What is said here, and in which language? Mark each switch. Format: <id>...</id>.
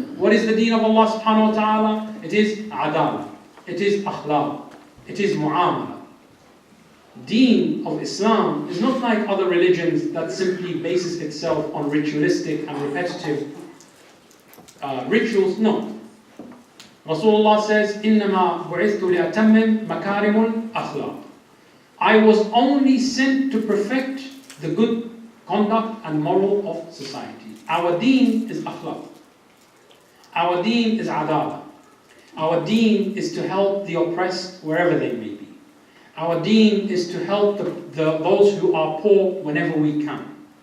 <en>What is the deen of Allah subhanahu wa ta'ala? It is adala, it is akhlaq, it is mu'amala. Deen of Islam is not like other religions that simply bases itself on ritualistic and repetitive rituals. No. Rasulullah says,</en> <ar>إِنَّمَا بُعِثْتُ لِأَتَمِّمْ مَكَارِمُ الْأَخْلَاقِ.</ar> <en>I was only sent to perfect the good conduct and moral of society. Our deen is akhlaq. Our deen is adala. Our deen is to help the oppressed wherever they may be. Our deen is to help those who are poor whenever we can.</en>